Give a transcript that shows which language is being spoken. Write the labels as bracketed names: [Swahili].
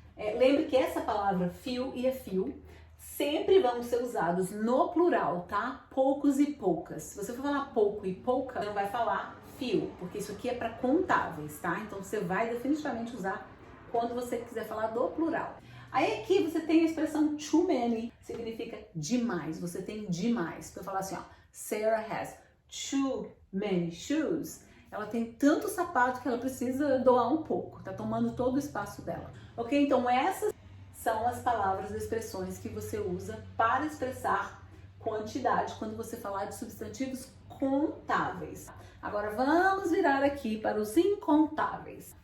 [Portuguese] Lembre que essa palavra few e a few sempre vão ser usados no plural, tá? Poucos e poucas. Se você for falar pouco e pouca, você não vai falar few, porque isso aqui é para contáveis, tá? Então você vai definitivamente usar quando você quiser falar do plural. Aí aqui você tem a expressão too many, significa demais, você tem demais. Então eu falar assim, ó, [English] Sarah has too many shoes. [Portuguese] Ela tem tanto sapato que ela precisa doar um pouco, tá tomando todo o espaço dela. Ok? Então essas são as palavras e expressões que você usa para expressar quantidade quando você falar de substantivos contáveis. Agora vamos virar aqui para os incontáveis.